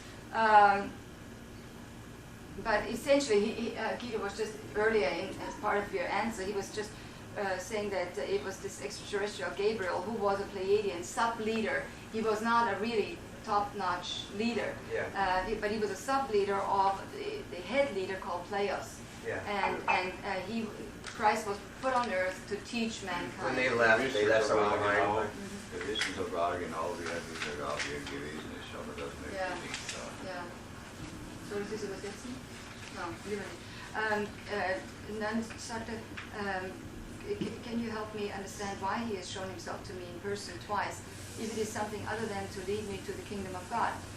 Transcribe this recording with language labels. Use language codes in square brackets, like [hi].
[en] But essentially, Guido was just earlier as part of your answer, he was just saying that it was this extraterrestrial Gabriel who was a Pleiadian sub-leader. He was not a really top-notch leader, Yeah. but he was a sub-leader of the head leader called Pleios. Yeah. And Christ was put on earth to teach mankind. When they left someone behind. [de] Wir wissen sogar genau, wer dieser Gabriel gewesen ist, aber das möchte Ja. ich nicht sagen. Ja. Soll ich das übersetzen? [en] No, [de] lieber nicht. [en] And then [de] sagte, [en] can you help me understand why he has shown himself to me in person twice, if it is something other than to lead me to the kingdom of God?